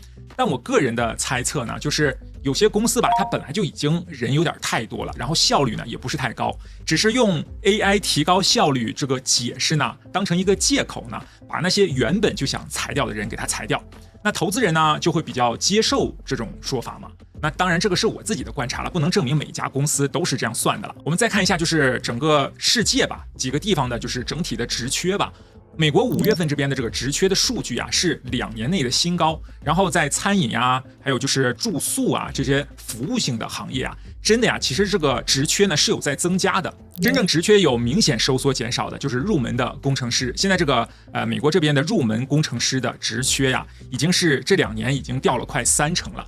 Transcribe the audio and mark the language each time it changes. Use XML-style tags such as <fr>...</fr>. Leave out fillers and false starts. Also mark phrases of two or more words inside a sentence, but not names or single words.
<zh>但我個人的猜測呢，就是有些公司吧，它本來就已經人有點太多了，然後效率呢也不是太高，只是用 AI 提高效率這個解釋呢，當成一個借口呢，把那些原本就想裁掉的人給他裁掉。那投資人呢就會比較接受這種說法嘛。那當然這個是我自己的觀察了，不能證明每一家公司都是這樣算的了。我們再看一下就是整個世界吧，幾個地方的就是整體的職缺吧。美國5月份這邊的這個職缺的數據啊是2年內的新高，然後在餐飲呀，還有就是住宿啊這些服務性的行業啊，真的呀，其實這個職缺呢是有在增加的。真正職缺有明顯收縮減少的，就是入門的工程師。現在這個美國這邊的入門工程師的職缺呀，已經是這2年已經掉了快30%了。</zh>